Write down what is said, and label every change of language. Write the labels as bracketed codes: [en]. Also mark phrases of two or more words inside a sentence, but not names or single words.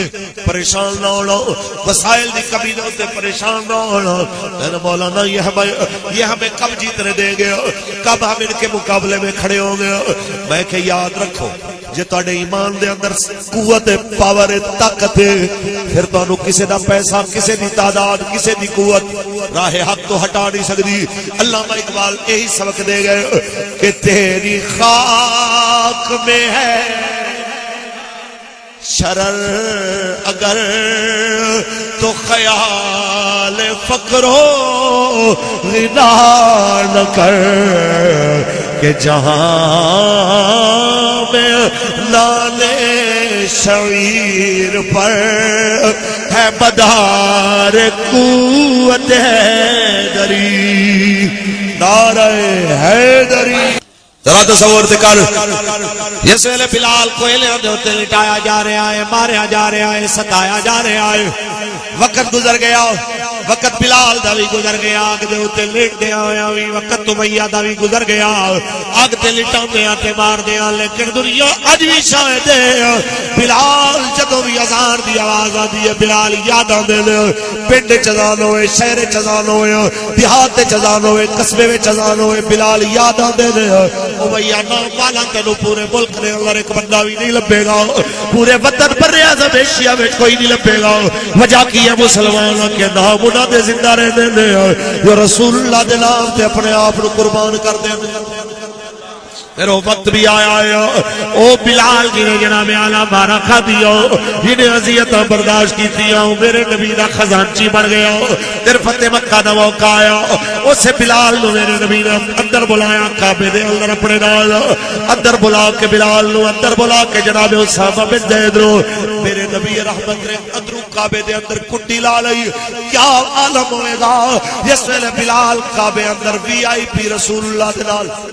[pa] پریشان نہ ہونا وسائل دی کمی دے ہوتے پریشان نہ ہونا [ur] میرے مولانا یہ ہمیں کب جیتنے دیں گے کب ہم ان کے مقابلے میں کھڑے ہوں گے [pa] میں کہ یاد رکھو جے تواڈے ایمان دے اندر قوت پاور طاقت پھر تانوں کسے دا پیسہ کسے دی تعداد کسے دی قوت راہ حق تو ہٹا نہیں سکدی [ur] علامہ اقبال یہی سبق دے گئے کہ تیری خاک میں ہے شرر اگر تو خیال فقر و غنا نہ کر کہ جہاں میں لالے شعیر پر ہے مدار قوت حیدری [pa] نعرہ حیدری ذرا تصور کر جس ویلے بلال کوئلیاں دے اوتے لٹایا جا رہا ہے ماریا جا رہا ہے ستایا جا رہا ہے وقت گزر گیا وقت بلال دا بھی گزر گیا آگ دے اوتے لٹدیا ہویا بھی وقت امیہ دا بھی گزر گیا آگ تے لٹاندیاں تے ماردیاں لیکن دنیا اج بھی شاہد ہے بلال جدوں بھی اذان دی آواز آندی ہے بلال یاد آندے نے پنڈ چ اذان ہوئے شہر چ اذان ہوئے دیہات چ اذان ہوئے قصبے وچ اذان ہوئے بلال یاد آندے نے امیہ نام والا تینوں پورے ملک دے اندر ایک بندہ بھی نہیں لبے گا پورے وطن پر اعظم ایشیا وچ کوئی نہیں لبے گا وجہ کی ہے [ur] مسلمانوں کے نام [pa] انہاں دے زندہ رہندے نے جو رسول اللہ دے نام تے اپنے آپ نو قربان کر دیندے [ur] پھر وہ وقت بھی آیا ہے [pa] او بلال جنہیں جناب اعلیٰ مارا کھا دیا جنہیں عذیتاں برداشت کی دیا میرے نبی دا خزانچی بن گیا پھر فتح مکہ دا موقع آیا اسے بلال نو میرے نبی نے اندر بلایا کعبے دے اندر اپنے نال اندر بلا کے بلال نو اندر بلا کے جناب اسامہ بن زید نو میرے نبی رحمت نے اندروں کعبے دے اندر کٹی لا لئی کیا عالم ہوئے گا جس ویلے بلال کعبے اندر وی آئی پی رسول اللہ دے نال